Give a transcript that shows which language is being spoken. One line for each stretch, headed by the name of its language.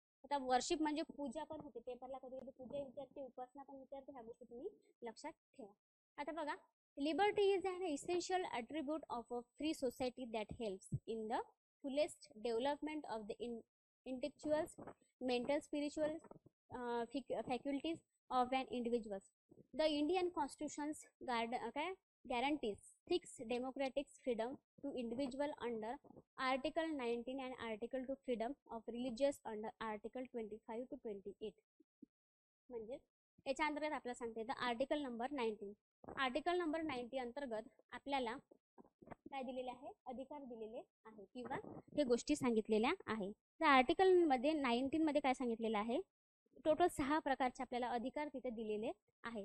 Marathi: आता वर्शिप म्हणजे पूजा पण होते, पेपरला कधी कधी पूजा विचारते, उपासना पण विचारते, ह्या गोष्टी तुम्ही लक्षात ठेवा.
English: आता बघा, liberty is an essential attribute of a free society that helps in the fullest development of the intellectual, mental, spiritual faculties of an individual. The Indian Constitution guarantees 6 democratic freedom to individual under Article 19 and Article 2 freedom of religious under Article 25 to 28.
Marathi: म्हणजे याच्या अंतर्गत आपल्याला सांगता येतं article number 19. Article number 90 अंतर्गत आपल्याला काय दिलेले आहे, अधिकार दिलेले आहे किंवा हे गोष्टी सांगितलेल्या आहे. तर आर्टिकल मध्ये 19 मध्ये काय सांगितलेलं आहे, टोटल 6 प्रकारचे आपल्याला अधिकार तिथे दिलेले आहे.